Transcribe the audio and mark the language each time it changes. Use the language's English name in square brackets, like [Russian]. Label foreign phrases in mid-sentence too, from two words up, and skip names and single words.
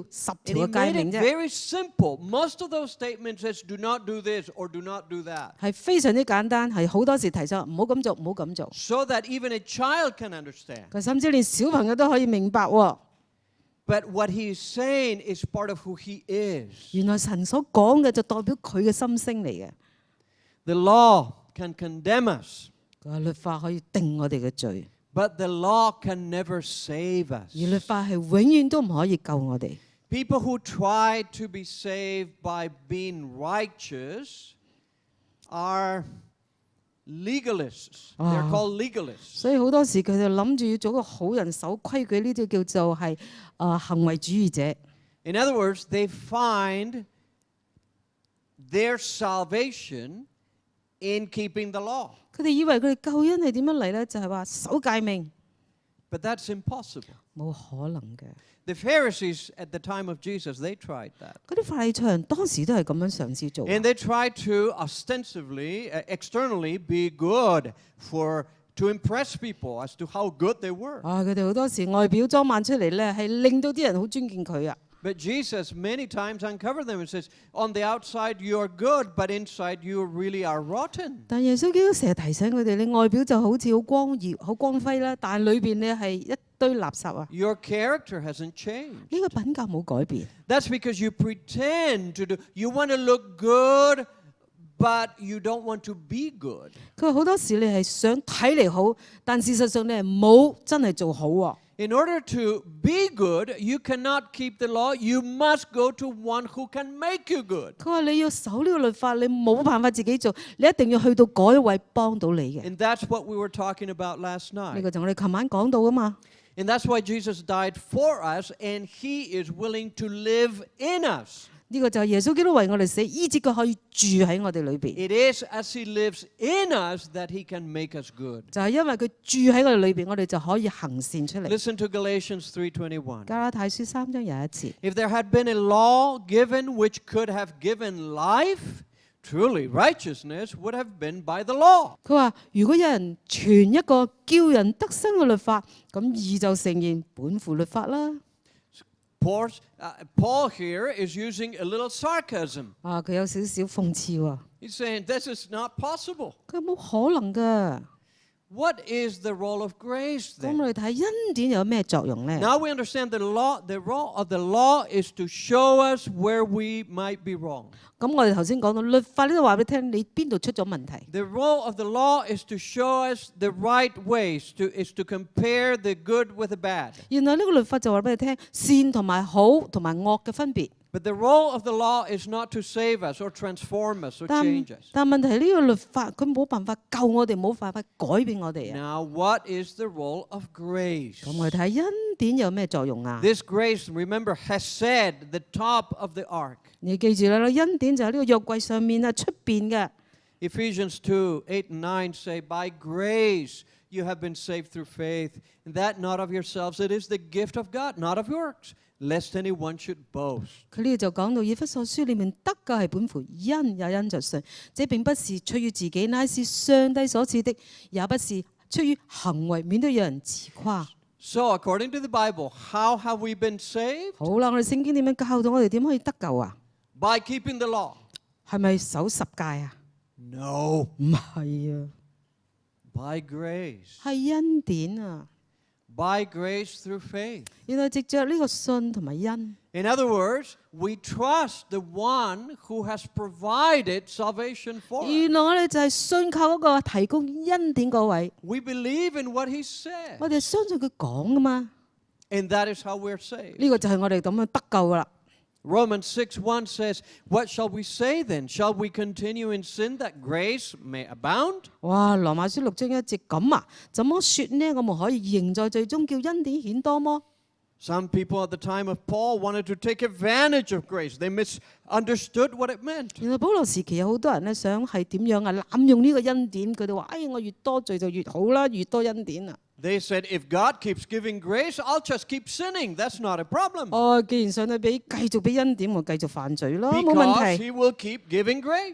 [English] And [Cantonese] 嘅 [English] He [Cantonese] 誡 [English] made [Cantonese] 命 [English] it [Cantonese] 啫， [English] very simple. Most of those statements says do not do this or do not do that. [Cantonese] 係非常之簡單，係好多時提醒唔好咁做，唔好咁做。 [English] So that even a child can understand. [Cantonese] 佢甚至連小朋友都可以明白喎。 [English] But what He is saying is part of who He is. [Cantonese] 原來神所講嘅就代表佢嘅心聲嚟嘅。 [English] The law can condemn us, [Cantonese] 佢話律法可以定我哋嘅罪， [English] but the law can never save us. [Cantonese] 而律法係永遠都唔可以救我哋。 [English] People who try to be saved by being righteous are legalists. They're called legalists. [Cantonese] 所以好多時佢哋諗住要做個好人守規矩，呢啲叫做係行為主義者。 [English] In other words, they find their salvation in keeping the law. [Cantonese] 佢哋以為佢哋救恩係點樣嚟咧？就係話守誡命， [English] But that's impossible. [Cantonese] 冇可能嘅。 [English] The Pharisees at the time of Jesus, they tried that. [Cantonese] 嗰啲法利賽人當時都係咁樣嘗試做。 [English] And they tried to ostensibly, externally be good to impress people as to how good they were. [Cantonese] 佢哋好多時外表裝扮出嚟咧，係令到啲人好尊敬佢啊。 [English] But Jesus many times uncovered them and says, on the outside you are good, but inside you really are rotten. [Cantonese] 但耶穌基督成日提醒佢哋，你外表就好似好光耀、好光輝啦，但係裏邊你係一堆垃圾啊！ [English] Your character hasn't changed. [Cantonese] 呢個品格冇改變。 [English] That's because you pretend to do, you want to look good, but you don't want to be good. [Cantonese] 佢話好多時你係想睇嚟好，但事實上你係冇真係做好喎。 [English] In order to be good, you cannot keep the law. You must go to one who can make you good. [Cantonese] 佢話你要守呢個律法，你冇辦法自己做，你一定要去到嗰一位幫到你嘅。 [English] And that's what we were talking about last [Cantonese] 呢 [English] night. [Cantonese] 個就我哋琴晚講到噶嘛。 [English] And that's why Jesus died for us, and he is willing to live in us. [Cantonese] 呢個就係耶穌基督為我哋死，以致佢可以住喺我哋裏邊。 [English] It is as he lives in us that he can make us good. [Cantonese] 就係因為佢住喺我哋裏邊，我哋就可以行善出嚟。 [English] Listen to Galatians 3:21. [Cantonese] 加拉太書3章有一節， [English] If there had been a law given which could have given life, truly righteousness would have been by the law. [Cantonese] 佢話如果有人傳一個叫人得生嘅律法，咁義就承認本乎律法啦。 [English] Paul here is using a little sarcasm. [Cantonese] 佢有少少諷刺喎。 [English] He's saying this is not possible. [Cantonese] 佢冇可能㗎。 [English] What is the role of grace [Cantonese] 咁 [English] then? [Cantonese] 我哋睇恩典有咩作用咧？ [English] Now we understand the role of the law is to show us where we might be wrong. [Cantonese] 咁我哋頭先講到律法呢度話俾你聽，你邊度出咗問題？ [English] The role of the law is to show us the right ways, is to compare the good with the bad. [Cantonese] 原來呢個律法就話俾你聽，善同埋好同埋惡嘅分別。 [English] But the role of the law is not to save us or transform us or change us. [Cantonese] 但問題呢個律法佢冇辦法救我哋，冇辦法改變我哋啊！ [English] Now, what is the role of grace? [Cantonese] 咁我哋睇恩典有咩作用啊？ [English] This grace, remember, has said the top of the ark. [Cantonese] 你記住啦，恩典就喺呢個約櫃上面啊，出邊嘅。 [English] Ephesians 2:8 and 9 say, by grace you have been saved through faith, and that not of yourselves, it is the gift of God, not of works, lest anyone should boast. [Cantonese] 佢呢度就講到以弗所書裏面得嘅係本乎恩，也因着信，這並不是出於自己，乃是上帝所賜的，也不是出於行為，免得有人自誇。 [English] So, according to the Bible, how have we been saved? [Cantonese] 好啦，我哋聖經點樣教導我哋點可以得救啊？ [English] By keeping the law. [Cantonese] 係咪守十戒啊？ [English] No. [Cantonese] 唔係啊， [English] By grace. [Cantonese] 係恩典啊！ [English] By grace through faith. [Cantonese] 原來藉着呢個信同埋恩。 [English] In other words, we trust the one who has provided salvation for us. [Cantonese] 原來我哋就係信靠嗰個提供恩典嗰位， [English] We believe in what he said. [Cantonese] 我哋相信佢講噶嘛， [English] And that is how we're saved. [Cantonese] 呢個就係我哋咁樣得救噶啦。 [English] Romans 6:1 says, what shall we say then? Shall we continue in sin that grace may abound? 哇！ [Cantonese] 羅馬書6章1節咁啊，怎麼説呢？我們可以仍在罪中，叫恩典顯多麼？ [English] Some people at the time of Paul wanted to take advantage of grace. They misunderstood what it meant. [Cantonese] 原來保羅時期有好多人咧想係點樣啊？濫用呢個恩典，佢哋話：我越多罪就越好啦，越多恩典啊！ [English] They said, if God keeps giving grace, I'll just keep sinning. That's not a problem. [Cantonese] 既然上帝繼續俾恩典，我繼續犯罪咯，冇問 [English] Because [Cantonese] 題。 [English] he will keep giving grace.